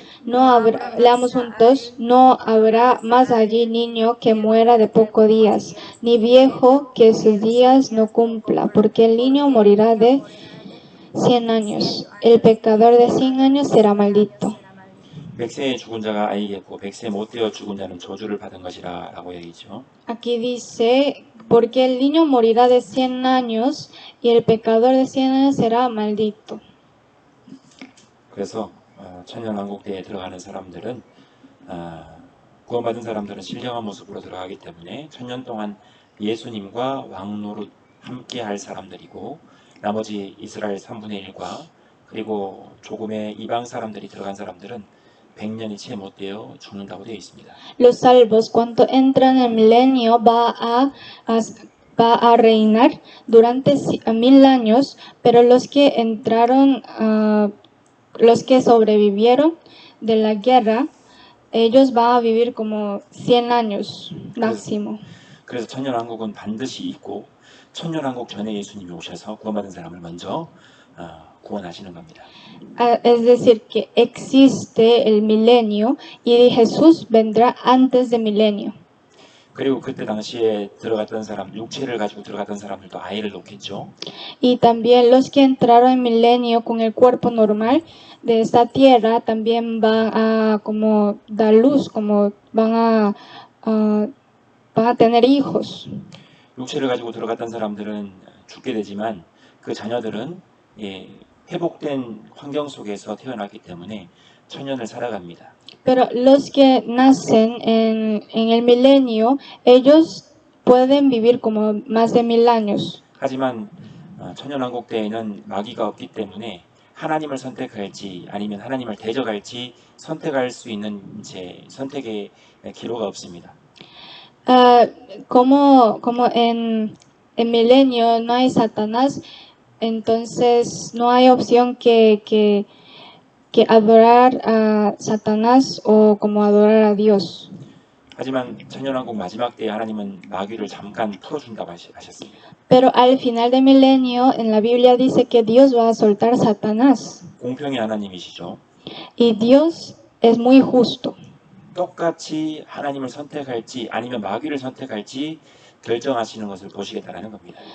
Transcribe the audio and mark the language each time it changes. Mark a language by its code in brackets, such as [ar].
[es] No habrá, leamos juntos, no habrá más allí niño que muera de pocos días, ni viejo que sus días no cumpla, porque el niño morirá de 100 años, el pecador de 100 años será maldito. [ko] 100세에 죽은 자가 아이겠고 100세 못 되어 죽은 자는 저주를 받은 것이라 라고 얘기죠. [es] Aquí dice, porque el niño morirá de 100 años y el pecador de 100 años será maldito. [ko] 그래서 천년왕국대에 들어가는 사람들은 구원받은 사람들은 신령한 모습으로 들어가기 때문에 천년 동안 예수님과 왕노릇 함께 할 사람들이고 나머지 이스라엘 3분의 1과 그리고 조금의 이방 사람들이 들어간 사람들은 100년이 채 못 되어 죽는다고 되어 있습니다. [es] Los salvos cuando entran en el milenio va a reinar durante 1000 años, pero los que entraron, los que sobrevivieron de la guerra, ellos van a vivir como 100 años máximo. [ko] 그래서 천년왕국은 반드시 있고 천년왕국 전에 예수님이 오셔서 구원받은 사람을 먼저 구원하시는 겁니다. [es] Es decir, que existe el milenio y Jesús vendrá antes del milenio. [ko] 그리고 그때 당시에 들어갔던 사람, 육체를 가지고 들어갔던 사람들도 아이를 놓겠죠. [es] Y también los que entraron en milenio con el cuerpo normal de esta tierra también van a como dar luz, como van a tener hijos. [ko] 육체를 가지고 들어갔던 사람들은 죽게 되지만 그 자녀들은 회복된 환경 속에서 태어났기 때문에 천년을 살아갑니다. [es] Pero los que nacen en el milenio, ellos pueden vivir como más de 1000 años. [ko] 하지만 천년왕국 때에는 마귀가 없기 때문에 하나님을 선택할지 아니면 하나님을 대적할지 선택할 수 있는 선택의 기로가 없습니다. [es] Como en milenio no hay Satanás, entonces no hay opción que adorar a Satanás o como adorar a Dios. [ko] 하지만 천년왕국 마지막 때에 하나님은 마귀를 잠깐 풀어준다고 하셨습니다. [es] Pero al final del milenio, en la Biblia dice que Dios va a soltar a Satanás. [ko] 공평의 하나님이시죠. [es] Y Dios es muy justo. [ko] 똑같이 하나님을 선택할지 아니면 마귀를 선택할지 결정하시는 것을 보시겠다라는 겁니다.